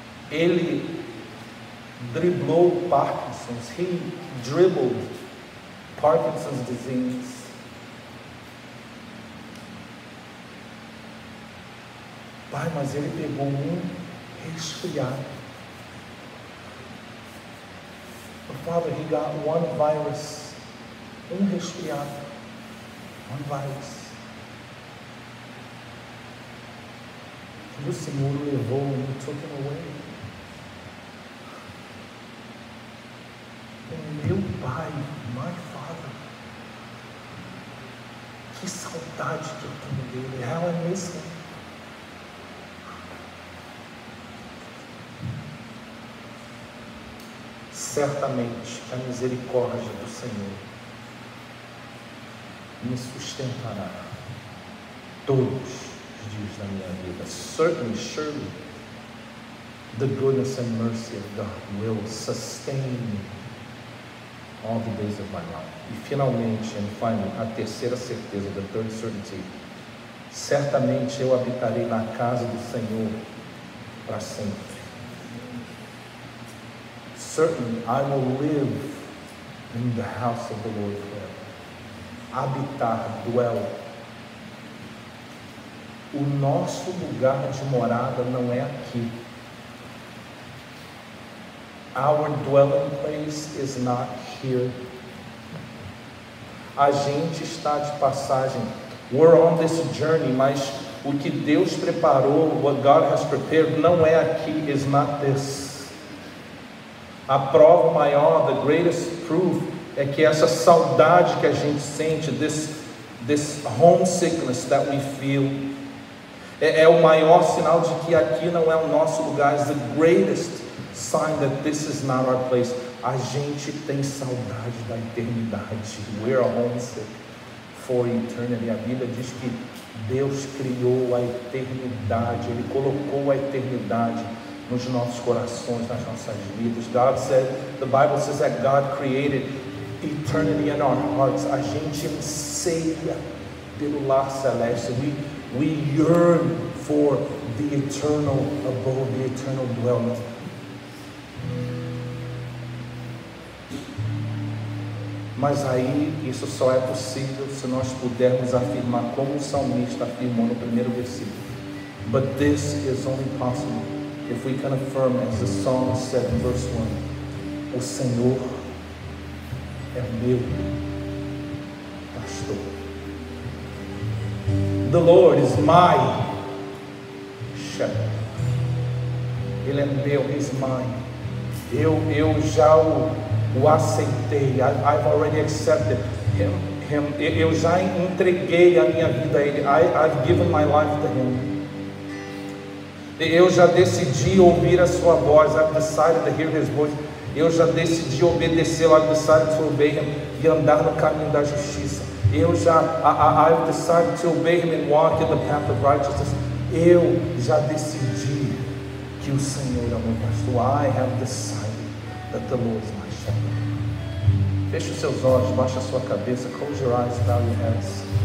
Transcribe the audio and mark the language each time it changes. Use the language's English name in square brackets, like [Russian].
[Portuguese] Ele driblou Parkinson's. [English] He dribbled Parkinson's disease. [Portuguese] Pai, mas ele pegou um resfriado. [English] Father, he got one virus. Resfriado. One virus. [Portuguese] E o Senhor o levou e [English] took him away. [Portuguese] Meu pai, [English] my father, [Portuguese] que saudade que eu tenho dele. [English] How I miss him. [Portuguese] Certamente a misericórdia do Senhor me sustentará todos os dias da minha vida. [English] Certainly, surely, the goodness and mercy of God will sustain me all the days of my life. [Portuguese] E finalmente, [English] and finally, [Portuguese] a terceira certeza, [English] the third certainty, [Portuguese] certamente eu habitarei na casa do Senhor para sempre. [English] Certainly I will live in the house of the Lord forever. [Portuguese] Habitar, dwell. O nosso lugar de morada não é aqui. [English] Our dwelling place is not here. [Portuguese] A gente está de passagem. [English] We're on this journey, [Portuguese] mas o que Deus preparou, [English] what God has prepared, [Portuguese] não é aqui, [English] is not this. [Portuguese] A prova maior, [English] the greatest proof, [Portuguese] é que essa saudade que a gente sente, [English] this homesickness that we feel, [Portuguese] é o maior sinal de que aqui não é o nosso lugar. [English] Is the greatest sign that this is not our place. [Portuguese] A gente tem saudade da eternidade. [English] We're homesick for eternity. [Portuguese] A Bíblia diz que Deus criou a eternidade, Ele colocou a eternidade nos nossos corações, nas nossas vidas. [English] God said, the Bible says that God created eternity in our hearts. [Portuguese] A gente anseia pelo lar celeste. [English] We yearn for the eternal abode, the eternal dwelling. [Portuguese] Mas aí isso só é possível se nós pudermos afirmar como o salmista afirmou no primeiro versículo. [English] But this is only possible if we can affirm, as the psalmist said in verse 1, [Portuguese] o Senhor é meu pastor. [English] The Lord is my shepherd. [Portuguese] Ele é meu, [English] He's mine. [Portuguese] Eu já o aceitei. [English] I've already accepted him. [Portuguese] Eu já entreguei a minha vida a Ele. [English] I've given my life to Him. [Portuguese] Eu já decidi ouvir a sua voz. [English] I've decided to hear His voice. [Portuguese] Eu já decidi obedecê-lo. [English] I've decided to obey Him [Portuguese] e andar no caminho da justiça. [English] I've decided to obey Him and walk in the path of righteousness. [Portuguese] Eu já decidi que o Senhor é o meu pastor. [English] I have decided that the Lord is my shepherd. [Portuguese] Feche os seus olhos, baixe a sua cabeça, [English] close your eyes, bow your heads.